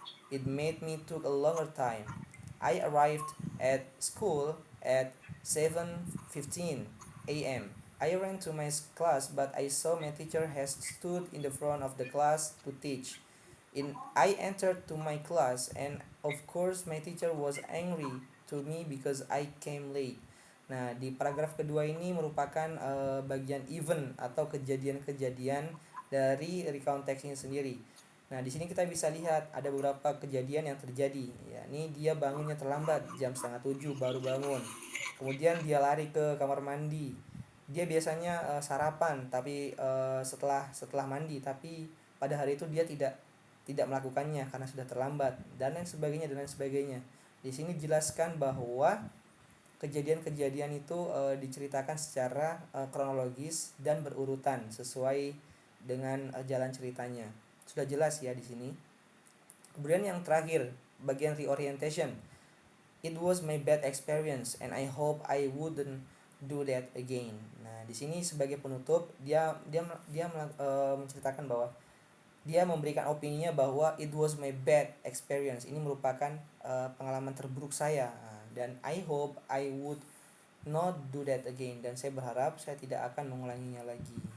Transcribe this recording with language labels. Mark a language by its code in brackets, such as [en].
[en] It made me took a longer time. I arrived at school at 7:15 a.m. I ran to my class, but I saw my teacher has stood in the front of the class to teach. I entered to my class, and of course my teacher was angry to me because I came late. [id] Nah, di paragraf kedua ini merupakan bagian event atau kejadian-kejadian dari recount text ini sendiri. Nah, di sini kita bisa lihat ada beberapa kejadian yang terjadi. Ya, ini dia bangunnya terlambat, jam 6:30 baru bangun. Kemudian dia lari ke kamar mandi. Dia biasanya sarapan, tapi setelah mandi, tapi pada hari itu dia tidak melakukannya karena sudah terlambat dan lain sebagainya. Di sini jelaskan bahwa kejadian-kejadian itu diceritakan secara kronologis dan berurutan sesuai dengan jalan ceritanya. Sudah jelas ya di sini. Kemudian yang terakhir, bagian reorientation. [en] It was my bad experience and I hope I wouldn't do that again. [id] Nah, di sini sebagai penutup dia menceritakan bahwa dia memberikan opininya bahwa [en] it was my bad experience. [id] Ini merupakan pengalaman terburuk saya. [en] Dan I hope I would not do that again. [id] Dan saya berharap saya tidak akan mengulanginya lagi.